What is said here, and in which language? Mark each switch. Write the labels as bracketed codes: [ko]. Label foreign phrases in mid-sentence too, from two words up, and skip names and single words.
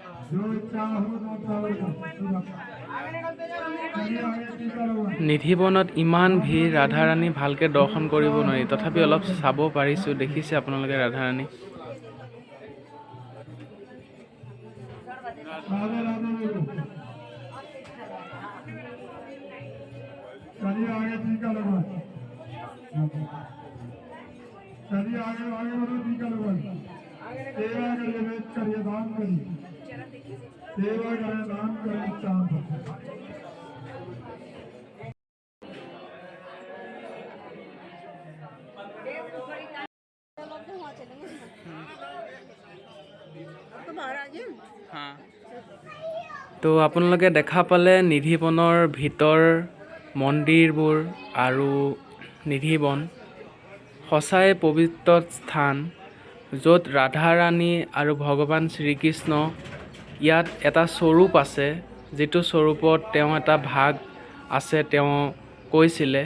[as] নিধিবনত ইমান ভিৰ, ৰাধাৰাণী ভালকৈ দৰ্শন কৰিব নোৱাৰি, তথাপি অলপ চাব পাৰিছোঁ। দেখিছে আপোনালোকে ৰাধাৰাণী। [hi] चलिए आगे टीका लगवाए, चलिए आगे आगे बढ़ो, टीका लगवाए। सेवा करिए, वेद करिए, दान करिए, सेवा करें, दान करें, चांद तो बाहर आ गए। [as] তো আপোনালোকে দেখা পালে নিধিবনৰ ভিতৰ মন্দিৰবোৰ আৰু নিধিবন সঁচাই পবিত্ৰ স্থান, য'ত ৰাধাৰাণী আৰু ভগৱান শ্ৰীকৃষ্ণ, ইয়াত এটা স্বৰূপ আছে, যিটো স্বৰূপত তেওঁ এটা ভাগ আছে তেওঁ কৈছিলে।